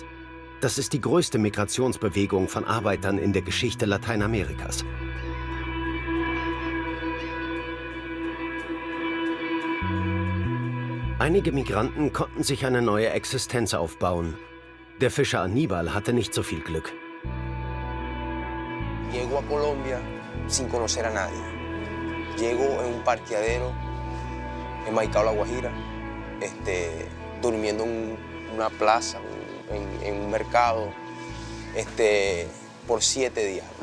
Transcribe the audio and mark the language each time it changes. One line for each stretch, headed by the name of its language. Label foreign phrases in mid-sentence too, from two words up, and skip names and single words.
German: Das ist die größte Migrationsbewegung von Arbeitern in der Geschichte Lateinamerikas. Einige Migranten konnten sich eine neue Existenz aufbauen. Der Fischer Aníbal hatte nicht so viel Glück.
Spanish: Llego a Colombia sin conocer a nadie. Llego en un parqueadero en Maicao, La Guajira, durmiendo en una plaza, en un mercado, por 7 días.